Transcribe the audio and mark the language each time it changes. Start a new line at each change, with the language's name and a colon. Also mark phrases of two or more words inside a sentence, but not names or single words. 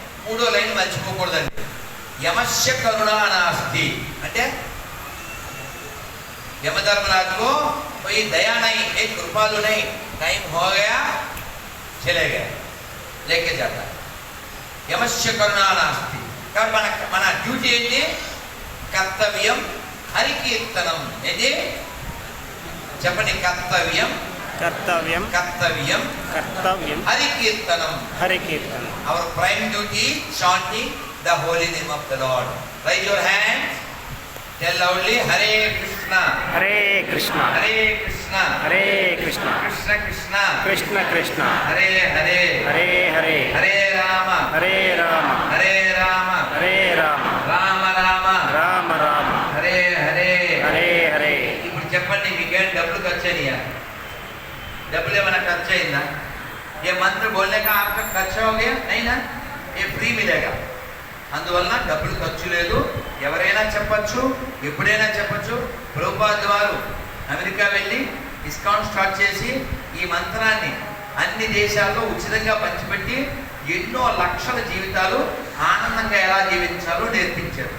Telugu: మూడో లైన్ మర్చిపోకూడదండి.
Sanskrit: యమస్య కరుణా నాస్తి
Hindi: అంటే यमधर्मराज को कोई दया नहीं, एक कृपालु नहीं, टाइम हो गया चले गए लेके जाता.
Sanskrit: यमस्य करुणा नास्ति.
Telugu: కాబట్టి మన డ్యూటీ ఏంటి? కర్తవ్యం హరికీర్తనం. ఏంటి చెప్పండి? కర్తవ్యం కర్తవ్యం కర్తవ్యం కర్తవ్యం హరికీర్తనం హరికీర్తనం.
English: Our prime duty chanting the holy name of the Lord. Raise your hands. Tell loudly,
Sanskrit: Hare Krishna, Hare Krishna, Hare Krishna, Hare Krishna, Krishna Krishna, Krishna Krishna, Hare Hare, Hare Hare, Hare Rama, Hare Rama, Hare Rama, Hare Rama, Rama Rama, Rama Rama, Hare Hare, Hare Hare.
Telugu: ఇప్పుడు చెప్పండి, మీకేం డబ్బులు ఖర్చు అయినాయా? డబ్బులు ఏమైనా ఖర్చు అయిందా?
Hindi: ये मंत्र बोलने का आपका खर्चा हो गया? नहीं ना, ये फ्री मिलेगा.
Telugu: అందువల్ల డబ్బులు ఖర్చు లేదు. ఎవరైనా చెప్పచ్చు, ఎప్పుడైనా చెప్పచ్చు. ప్రభుపాద వారు అమెరికా వెళ్ళి
English: discount start
Telugu: చేసి ఈ మంత్రాన్ని అన్ని దేశాల్లో ఉచితంగా పంచిపెట్టి ఎన్నో లక్షల జీవితాలు ఆనందంగా ఎలా జీవించాలో నేర్పించారు.